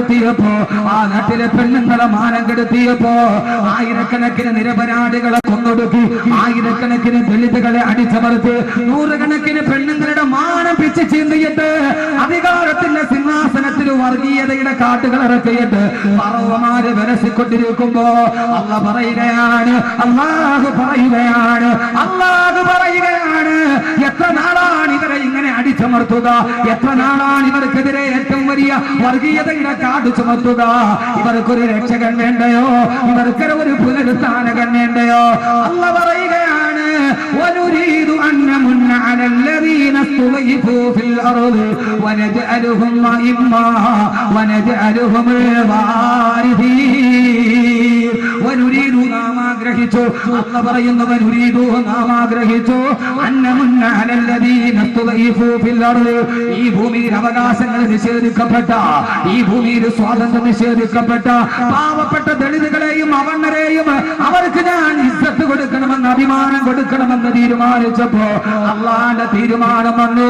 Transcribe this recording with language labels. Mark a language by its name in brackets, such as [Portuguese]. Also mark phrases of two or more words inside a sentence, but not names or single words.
[Malayalam] കെടുത്തിയപ്പോ ആയിരക്കണക്കിന് നിരപരാധികളെ കൊന്നൊടുക്കി, ആയിരക്കണക്കിന് ദളിതുകളെ അടിച്ചമർത്തി, നൂറുകണക്കിന് പെണ്ണുങ്ങളുടെ മാനം പിച്ച് ചീന്തിയിട്ട് അധികാരത്തിന്റെ സിംഹാസനത്തിൽ വർഗീയതയുടെ കാട്ടുകൾ ഇറക്കിയിട്ട് ഫറോവമാര് വിലസിക്കൊണ്ടിരിക്കുമ്പോ അല്ലാഹു പറയുകയാണ്, എത്ര നാളാണ് ഇവരെ ഇങ്ങനെ അടിച്ചമർത്തുക? എത്ര നാളാണ് ഇവർക്കെതിരെ ഏറ്റവും വലിയ വർഗീയതയുടെ കാട് ചുമത്തുക? ഇവർക്കൊരു രക്ഷകൻ വേണ്ടയോ? ഇവർക്കൊരു ഒരു പുനരുത്ഥാനകൻ വേണ്ടയോ? അല്ലാഹു പറയുകയാണ്, [Arabic] وَنُرِيدُ أَن نَّمُنَّ عَلَى الَّذِينَ اسْتُضْعِفُوا فِي الْأَرْضِ وَنَجْعَلَهُمْ أَئِمَّةً وَنَجْعَلَهُمُ الْوَارِثِينَ. [Malayalam] وَنُرِيدُ നാം ആഗ്രഹിച്ചു, അല്ലാഹു പറയുന്നു, വനുരീദു നാം ആഗ്രഹിച്ചു, [Arabic] أن نمن على الذين استضعفوا في الأرض, [Malayalam] ഈ ഭൂമിയിൽ അവകാശങ്ങൾ നിഷേധിക്കപ്പെട്ട, ഈ ഭൂമിയിൽ സ്വാതന്ത്ര്യം നിഷേധിക്കപ്പെട്ട പാവപ്പെട്ട ദളിതുകളെ പുരുഷരെയും അവണ്ണരെയും അവർക്ക് ഞാൻ ഇസ്സത്ത് കൊടുക്കണമെന്ന് അഭിമാനം കൊടുക്കണമെന്ന് തീരുമാനിച്ചപ്പോ അള്ളാന്റെ തീരുമാനം വന്നു.